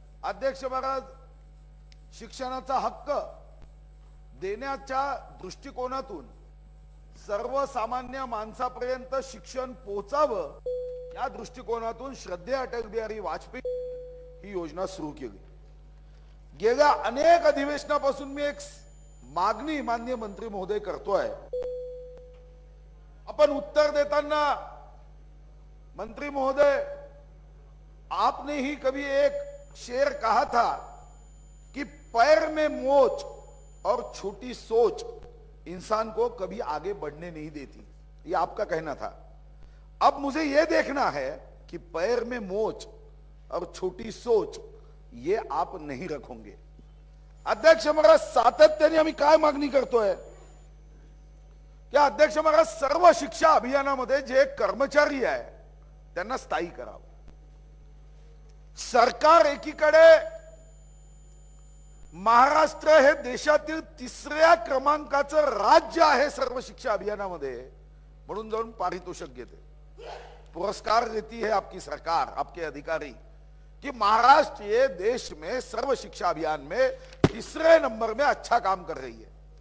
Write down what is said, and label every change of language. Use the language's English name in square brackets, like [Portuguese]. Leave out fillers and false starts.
[Marathi] अध्यक्ष महाराज, शिक्षणाचा हक्क देण्याच्या दृष्टिकोनातून सर्वसामान्य माणसापर्यंत शिक्षण पोहोचावं या दृष्टिकोनातून श्रद्धेय अटल बिहारी वाजपेयी ही योजना सुरू केली. गेल्या अनेक अधिवेशनापासून मी एक मागणी माननीय मंत्री महोदय करतोय. अपन उत्तर देताना मंत्री महोदय, [Hindi] आपने ही कभी एक शेर कहा था कि पैर में मोच और छोटी सोच इंसान को कभी आगे बढ़ने नहीं देती. ये आपका कहना था. अब मुझे यह देखना है कि पैर में मोच और छोटी सोच ये आप नहीं रखोगे. [Marathi] अध्यक्ष महाराज, सातत्याने आम्ही काय मागणी करतोय की अध्यक्ष महाराज, सर्व शिक्षा अभियानामध्ये जे कर्मचारी आहे त्यांना स्थायी करावं. सरकार एकीकडे महाराष्ट्र हे देशातील 3ऱ्या क्रमांकाचं राज्य आहे सर्व शिक्षा अभियानामध्ये, म्हणून जाऊन पारितोषिक घेते, [Hindi] पुरस्कार देती है आपकी सरकार, आपके अधिकारी, कि महाराष्ट्र ये देश में सर्व शिक्षा अभियान में 3रे नंबर में अच्छा काम कर रही है.